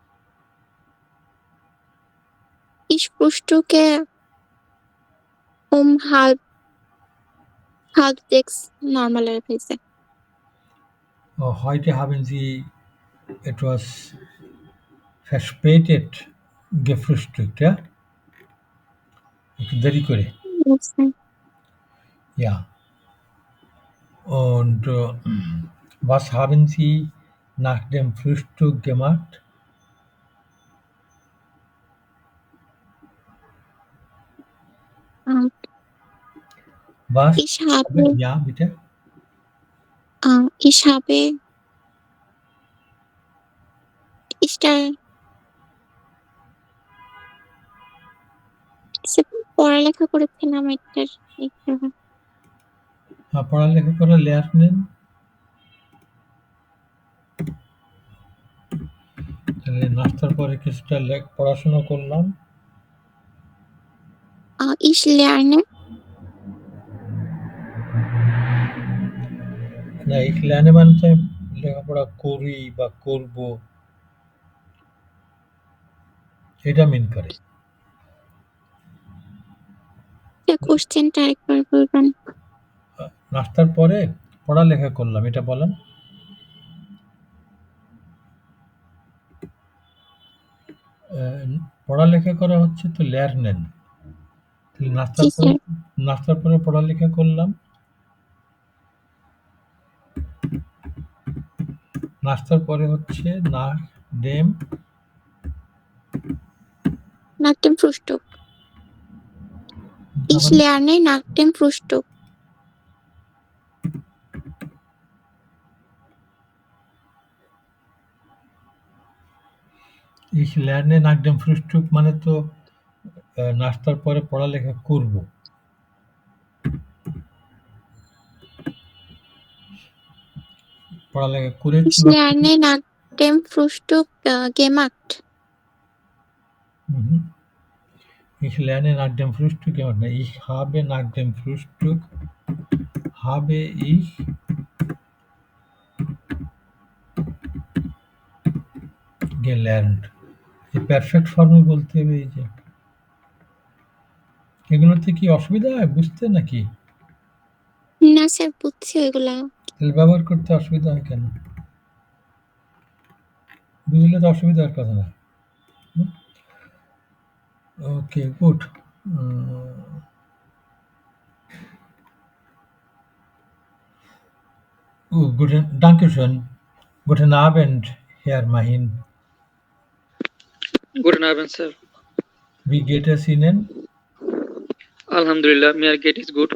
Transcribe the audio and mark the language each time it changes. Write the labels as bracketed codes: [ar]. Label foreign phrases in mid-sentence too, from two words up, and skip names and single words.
[de] Ich frühstücke um halb 6 normalerweise. Heute haben Sie etwas verspätet gefrühstückt, ja? [bn] একটু দেরি করে। [en] Yes, sir. [de] Ja. Und was haben Sie nach dem Frühstück gemacht? Was? Ich habe Ja, bitte. [bn] পড়ালেখা করেছিলাম একটার পড়ালেখা করে lernen? তাহলে নাস্তার পরে কিছুটা পড়াশোনা করলাম। [de] Ich lerne [bn] না, [de] ich lerne [bn] মানে তো লেখাপড়া করি বা করব, এটা মিন করে। কোশ্চেনটা আরেকবার বলবেন। নাস্তার পরে পড়ালেখা করলাম, এটা বলেন। পড়ালেখা করা হচ্ছে তো lernen। তাহলে নাস্তার পরে পড়ালেখা করলাম। নাস্তার পরে হচ্ছে nach [de] dem Frühstück. Ich lerne nach dem Frühstück. Ich lerne nach dem Frühstück [bn] মানে তো নাস্তার পরে পড়ালেখা করব। পড়ালেখা করেছি। [de] Ich lerne nach dem Frühstück gemacht. Ich lerne nach dem Frühstück gemacht. Ich habe nach dem Frühstück habe ich gelernt. [bn] এই পারফেক্ট ফর্মে বলতে হবে এই যে এগুলোতে কি অসুবিধা হয় বুঝতে নাকি না স্যার বুঝছি ওইগুলা তাহলে ব্যবহার করতে অসুবিধা হয় কেন বুঝলে তো অসুবিধা হওয়ার কথা না ওকে গুড Dankeschön. [de] Guten Abend, Herr Mahin. Guten Abend, sir. Wie geht es Ihnen? Alhamdulillah, mir geht es gut.